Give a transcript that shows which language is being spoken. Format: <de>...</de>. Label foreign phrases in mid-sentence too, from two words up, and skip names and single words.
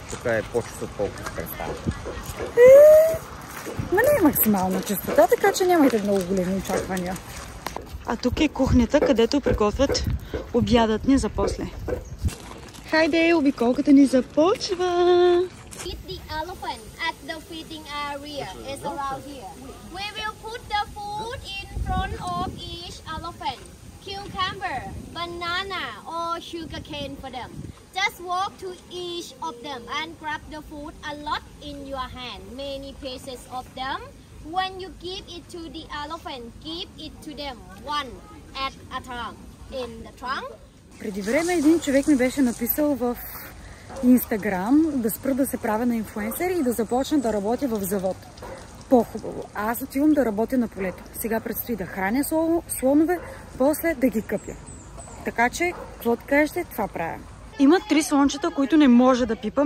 <bg>Тук е по-чисто, отколкото се представя. Ма не е максимална чистота, така че нямайте много големи очаквания. А тук е кухнята, където приготвят обядът ни за после. Хайде, обиколката ни започва!</bg> <en>Feed the elephant at the feeding area is around here. We will put the food in front of each elephant. Cucumber, banana or sugarcane for them. Just walk to each of them and grab the food a lot in your hand. Many pieces of them. When you give it to the elephant, give it to them one at a time. In the trunk.</en> <bg>Преди време един човек ми беше написал в Инстаграм да спра да се правя на инфлуенсър и да започна да работя в завод. По-хубаво. Аз отивам да работя на полето. Сега предстои да храня слонове, после да ги къпя. Така че, какво да кажете, това правя. Има 3 слончета, които не може да пипаме.</bg>